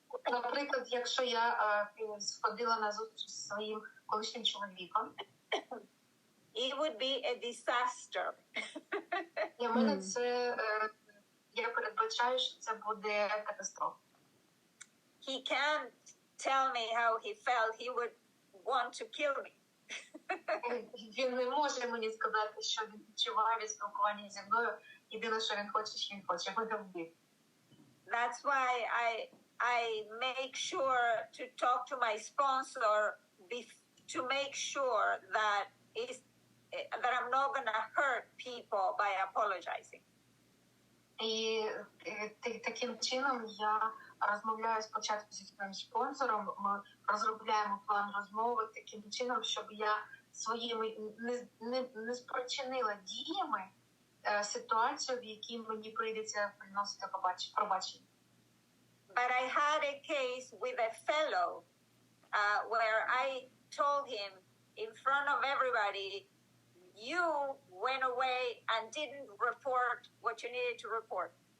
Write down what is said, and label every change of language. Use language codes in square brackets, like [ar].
[uk] наприклад, якщо я сходила на зустріч зі своїм колишнім чоловіком, [en] it would be a disaster. [uk] Для мене це, я передбачаю, що це буде катастрофа. [en] He can't tell me how he felt. He would want to kill me. [uk] Він не може мені сказати, що він відчуває від спілкування зі мною. Єдине, що він хоче, що він хоче мене вбити. [en] That's why I make sure to talk to my sponsor to make sure that I'm not gonna hurt people by apologizing. [uk] І таким чином я розмовляю спочатку зі своїм спонсором, ми розробляємо план розмови таким чином, щоб я своїми не спричинила діями ситуацію, в якій мені прийдеться приносити пробачення. [en] But I had a case with a fellow where I told him in front of everybody, you went away and didn't report what you needed to report.